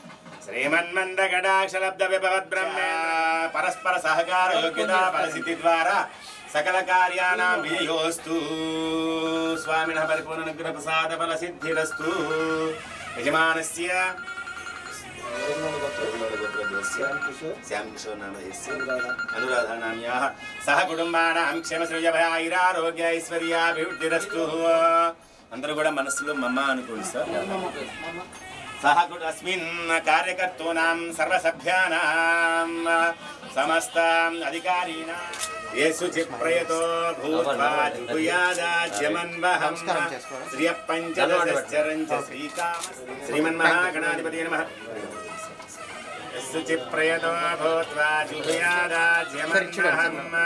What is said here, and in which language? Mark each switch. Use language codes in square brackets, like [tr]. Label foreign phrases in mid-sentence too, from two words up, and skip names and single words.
[sa] श्रीमन्मन्दकटाक्षलब्धविभवद्ब्रह्मेन्द्र परस्पर सहकार योग्यता फलसिद्धि द्वारा सकल कार्याणां विजयोस्तु स्वामिनः परिपूर्णानुग्रह प्रसाद फलसिद्धिरस्तु यजमानस्य श्यामकिशोर नामधेयस्य अनुराधा नाम्याः सह कुटुंबानां क्षेमश्रेयभयारोग्य ऐश्वर्याभिवृद्धिरस्तु [te] అందరూ కూడా మనసులో మమ్మ అనుకోండి సార్ [sa] सह अस्मिन् कार्यकर्तॄणां सर्वसभ्यानां समस्त अधिकारीणां येषु चिप्रयतो भूत्वा जुहुयादाज्यमन्वहं श्रियपञ्चदशश्चरञ्च श्रीमन्महागणाधिपतये नमः येषु चिप्रयतो भूत्वा जुहुयादाज्यमन्वहं